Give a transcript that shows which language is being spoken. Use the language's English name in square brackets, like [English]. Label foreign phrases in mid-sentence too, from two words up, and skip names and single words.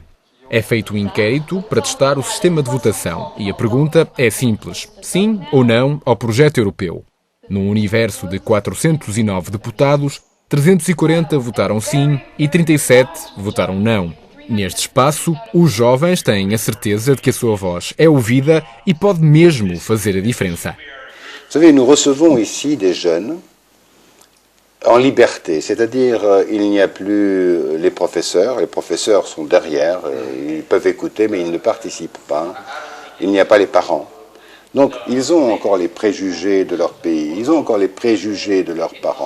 [Portuguese] É feito um inquérito para testar o sistema de votação e a pergunta é simples: sim ou não ao projeto europeu. Num universo de 409 deputados, 340 votaram sim e 37 votaram não. Neste espaço, os jovens têm a certeza de que a sua voz é ouvida e pode mesmo fazer a diferença. [French] Vous savez, nous recevons ici des jeunes en liberté, c'est-à-dire il n'y a plus les professeurs sont derrière, ils peuvent écouter mais ils ne participent pas, il n'y a pas les parents. Donc ils ont encore les préjugés de leur pays, ils ont encore les préjugés de leurs parents.